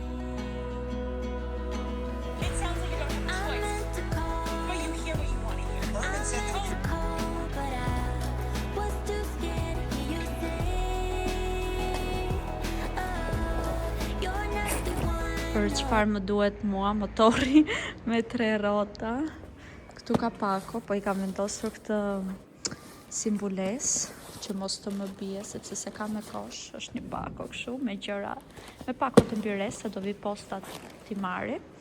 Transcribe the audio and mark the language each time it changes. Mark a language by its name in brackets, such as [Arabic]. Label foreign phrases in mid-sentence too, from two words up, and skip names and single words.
[English] It sounds like you don't have a I choice, meant to call, but you hear what you want to hear. I meant to call, but I was too scared to hear you say, oh, you're not the one. [Albanian] Për çfarë më duhet mua motori me 3 rrota. Këtu ka pako, po i kam vendosur këtë si mbulesë që mos të më bie sepse se ka me kosh, është një pako kështu me gjëra, me pako të mbires se do vi postat t'i marri.